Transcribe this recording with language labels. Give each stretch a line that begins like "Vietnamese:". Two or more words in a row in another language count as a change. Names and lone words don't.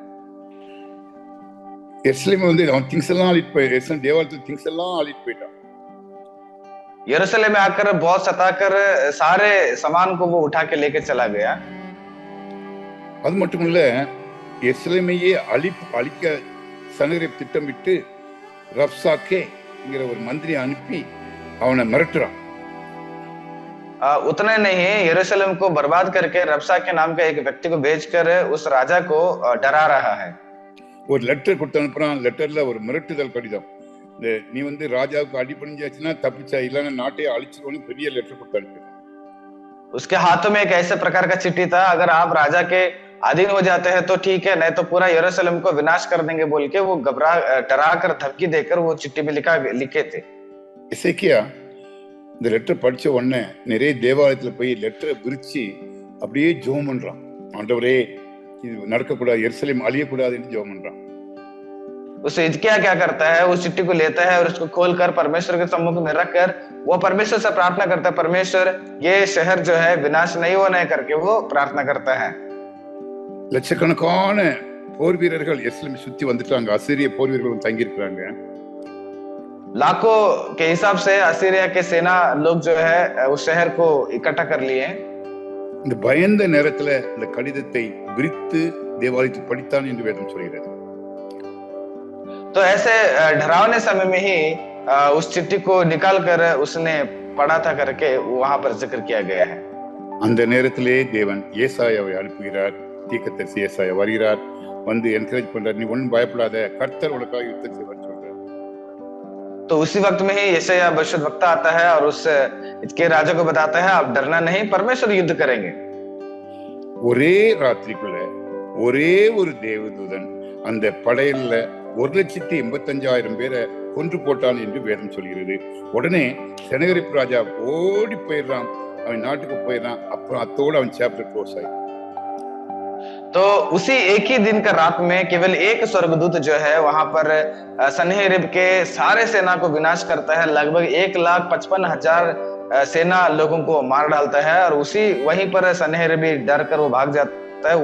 Tamil: எருசலேம் வந்து அவன் திங்ஸ் எல்லாம் ஆளிட்டு போய் எருசலேம் தேவாலயத்துல திங்ஸ் எல்லாம் ஆளிட்டு போயிட்டான்.
Hindi: यरूशलेम में आकर बहुत सताकर सारे सामान को वो उठा के लेके चला गया।
Tamil: அது மட்டும் இல்ல, எருசலேமையே அழிக்க சனகரிப் திட்டமிட்டு ரப்சாக்கேங்கிற ஒரு மந்திரியை அனுப்பி அவனை மிரட்டுறான்.
Hindi: उतने नहीं, यरूशलेम को बर्बाद करके रब्सा के नाम का एक व्यक्ति को भेजकर उस राजा को डरा रहा है।
Tamil: ஒரு லெட்டர் கொடுத்து அனுப்புறான். லெட்டர்ல ஒரு மிரட்டுதல் கடிதம். நீ வந்து ராஜாவுக்கு அடிபணிஞ்சாச்சுன்னா தப்பிச்சா, இல்லைன்னா நாட்டையே அழிச்சிருவோன்னு பெரிய லெட்டர் கொடுத்து अनुப்புறான்.
Hindi: उसके हाथों में एक ऐसे प्रकार का चिट्ठी था, अगर आप राजा के अधीन हो जाते हैं तो ठीक है, नहीं तो पूरा यरूशलेम को विनाश कर देंगे बोल के वो डरा कर धमकी देकर वो चिट्ठी में लिखे थे।
Tamil: எசேக்கியா இந்த லெட்டர் படிச்ச உடனே நிறைய தேவாலயத்துல போய் லெட்டரை விரிச்சு அப்படியே ஜெபம் பண்றான். ஆண்டவரே, இது நடக்கக்கூடாது, எருசலேம் அழியக்கூடாதுன்னு ஜெபம் பண்றான்.
Hindi: उस हिजकिय्याह क्या करता है, उस चिट्ठी को लेता है और उसको खोलकर परमेश्वर के सम्मुख में रखकर वो परमेश्वर से प्रार्थना करता है, परमेश्वर ये शहर जो है विनाश नहीं होने करके वो प्रार्थना करता है।
Tamil: லட்சக்கணக்கான போர் வீரர்கள் எருசலேமை சுத்தி வந்துட்டாங்க. அசீரிய போர் வீரர்கள் தங்கி இருக்கிறாங்க.
Hindi: लाखों के हिसाब से असीरिया के सेना लोग जो है उस शहर को इकट्ठा कर लिए।
Tamil: இந்த பயந்த நேரத்துல இந்த கடிதத்தை விரித்து தேவாலயத்தில் படித்தான் என்று வேதம் சொல்கிறது.
Hindi: तो ऐसे डरावने समय में ही उस चिट्ठी को निकाल कर उसने पढ़ा था करके वहां पर जिक्र किया गया है।
Tamil: அந்த நேரத்திலே தேவன் ஏசாயாவை அனுப்புகிறார். தீர்க்கதரிசி ஏசாயா வருகிறார், வந்து என்கரேஜ் பண்றார், நீ ஒன்னும் பயப்படாத, கர்த்தர் உனக்காக யுத்தம் செய்வார் சொல்றார்.
Hindi: तो उसी वक्त में ही यशायाह भविष्यद्वक्ता आता है और उस इसके राजा को बताता है, आप डरना नहीं, परमेश्वर युद्ध करेंगे।
Tamil: ஒரே ராத்திரிக்குள்ள ஒரே ஒரு தேவதூதன் அந்த படையில 1,85,000 பேரை கொன்று போட்டான் என்று வேதம் சொல்கிறது. உடனே செனகரிப் ராஜா ஓடி போயிடுறான், அவன் நாட்டுக்கு போயிடுறான். அப்புறம் அத்தோடு அவன்
English: chapter close
Tamil: ஆயிடும்.
Hindi: तो उसी एक ही दिन का रात में केवल एक स्वर्गदूत जो है वहां पर सन्हेरीब के सारे सेना को विनाश करता है। लगभग 1,55,000 सेना लोगों को मार डालता है और उसी वहीं पर सन्हेरीब डर कर वो भाग जाता है।